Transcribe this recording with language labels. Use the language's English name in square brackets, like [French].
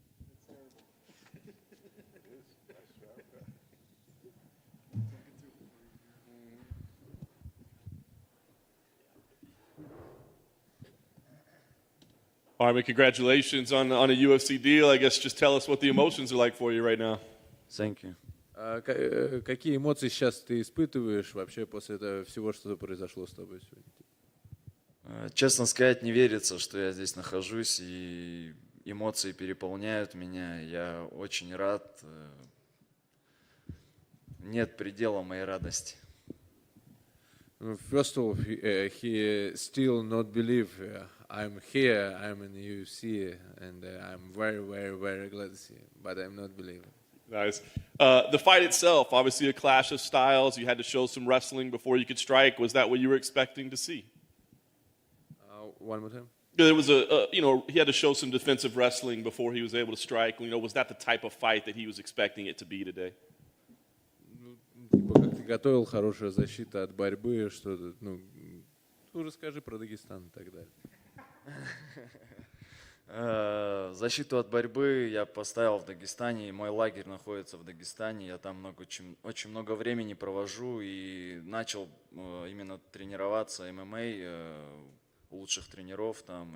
[English] It's terrible. It is. I swear. Armen, congratulations on a UFC deal. I guess just tell us what the emotions are like for you right now. Thank you. [Russian] Какие эмоции сейчас ты испытываешь вообще после этого всего, что произошло с тобой сегодня? Честно сказать, не верится, что я здесь нахожусь, и эмоции переполняют меня. Я очень рад. Нет предела моей радости. [English] First of all, he still not believe I'm here, I'm in the UFC, and I'm very, very, very glad to see him, but I'm not believing. Nice. The fight itself, obviously a clash of styles. You had to show some wrestling before you could strike. Was that what you were expecting to see? One more time? There was he had to show some defensive wrestling before he was able to strike. Was that the type of fight that he was expecting it to be today? [Russian] Типа, как ты готовил, хорошая защита от борьбы, что-то, расскажи про Дагестан и так далее. Защиту от борьбы я поставил в Дагестане. Мой лагерь находится в Дагестане. Я там очень много времени провожу и начал именно тренироваться ММА у лучших тренеров там.